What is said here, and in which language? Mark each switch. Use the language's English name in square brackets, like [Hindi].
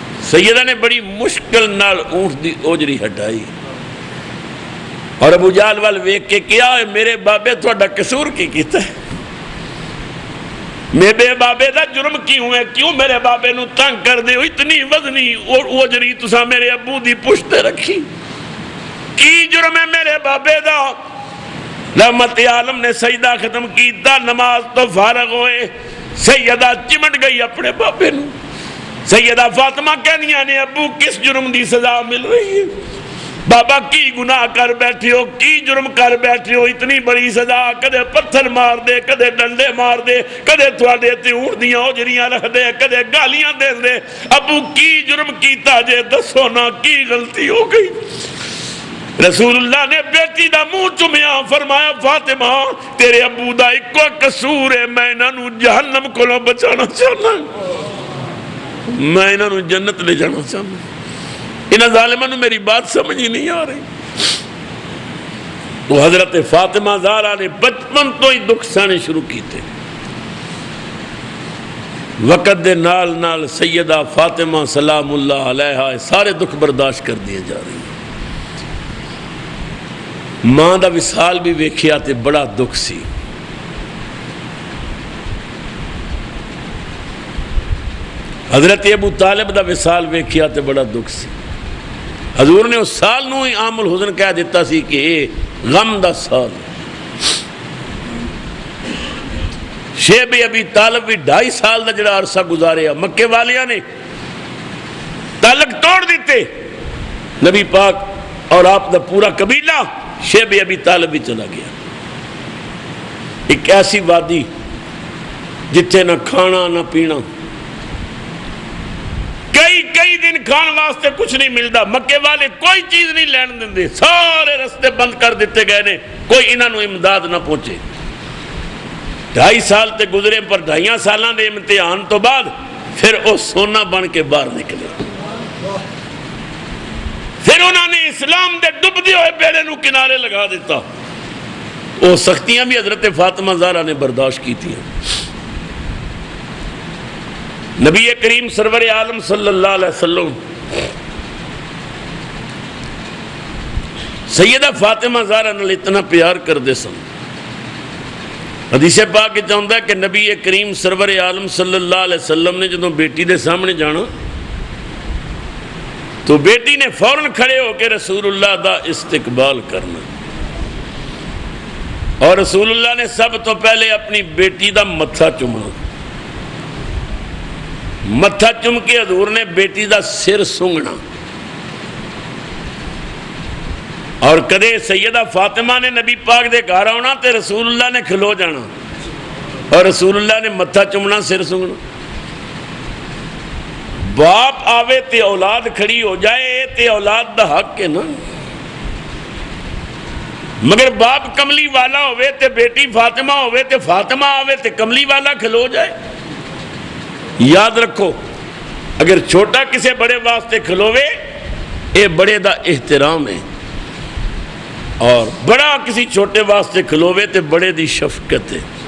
[Punjabi] سیدہ نے بڑی مشکل نال اونٹ دی اوجڑی ہٹائی اور ابو جہل وال ویکھ کے کیا میرے بابے تہاڈا قصور کی کیتا ہے؟ میرے بابے دا جرم کیوں ہے؟ کیوں میرے بابے نو تنگ کر دے ہو؟ اتنی وزنی اوجری تساں میرے ابو دی پشت رکھی، کی جرم ہے میرے بابے دا؟ رحمت عالم نے سجدہ ختم کیتا، نماز تو فارغ ہوئے. سیدہ چمٹ گئی اپنے بابے نو. سیدہ فاطمہ کہنیاں نے ابو کس جرم دی سزا مل رہی ہے؟ بابا کی گناہ کر بیٹھے ہو، کی جرم کر بیٹھے ہو؟ اتنی بڑی سزا، کدے پتھر مار دے، کدے ڈنڈے مار دے، کدے تھوڑے تے اونٹ دیاں اوجریاں رکھ دے، کدے گالیاں دے دے. ابو کی جرم کیتا جے دسو نا، کی غلطی ہو گئی؟ رسول اللہ نے بیٹی دا منہ چومیا، فرمایا فاطمہ تیرے ابو دا ایک قصور ہے، میں انہاں نو جہنم کولوں بچانا چاہنا، میں انہاں نو جنت لے جانا چاہنا. انہاں ظالماں نو میری بات سمجھ ہی نہیں آ رہی. تو حضرت فاطمہ زہرا نے بچپن تو ہی دکھ سہنے شروع کیتے. وقت دے نال نال سیدہ فاطمہ سلام اللہ علیہا سارے دکھ برداشت کر دیے جا رہے ہیں. ماں دا وصال بھی ویکھیا تے بڑا دکھ سی. حضرت ابو طالب دا وصال ویکھیا تے بڑا دکھ سی. حضور نے اس سال نو ہی عام الحزن کہہ دیتا سی کہ اے غم دا سال. شیب ابی طالب بھی 2.5 سال دا جڑا عرصہ گزاریا. مکے والیاں نے تعلق توڑ دیتے. نبی پاک اور آپ دا پورا قبیلہ شیب ابی طالب بھی چلا گیا. ایک ایسی وادی جتھے نہ کھانا نہ پینا، کئی دن کھان واسطے کچھ نہیں ملتا. مکے والے کوئی چیز نہیں لین دیں، سارے رستے بند کر دیتے گئے نے، کوئی انہاں نو امداد نہ پہنچے. 2.5 سال تے گزرے، پر 2.5 سالاں دے امتحان تو بعد پھر وہ سونا بن کے باہر نکلے. اسلام دے ڈبدے ہوئے بیڑے نو کنارے لگا دیتا. [Urdu] وہ سختیاں بھی حضرت فاطمہ زہرا نے برداشت کی تھی. [Punjabi] نبی کریم سرور عالم صلی اللہ علیہ وسلم سیدہ فاطمہ زہرا نال اتنا پیار کر دے سن. حدیث پاک چاہتا ہے کہ نبی کریم سرور عالم صلی اللہ علیہ وسلم نے جدوں بیٹی دے سامنے جانا تو بیٹی نے فوراً کھڑے ہو کے رسول اللہ دا استقبال کرنا، اور رسول اللہ نے سب تو پہلے اپنی بیٹی دا متھا چومنا. متھا چوم کے حضور نے بیٹی دا سر سونگنا، اور کدے سیدہ فاطمہ نے نبی پاک دے گھر آنا تے رسول اللہ نے کھلو جانا اور رسول اللہ نے متھا چومنا، سر سونگنا. باپ آوے تے اولاد کھڑی ہو جائے تے اولاد دا حق ہے نا، مگر باپ کملی والا ہوئے تے بیٹی فاطمہ ہوئے تے فاطمہ آوے تے کملی والا کھلو جائے. یاد رکھو، اگر چھوٹا کسے بڑے واسطے کھلوے اے بڑے دا احترام ہے، اور بڑا کسی چھوٹے واسطے کھلوے تے بڑے دی شفقت ہے.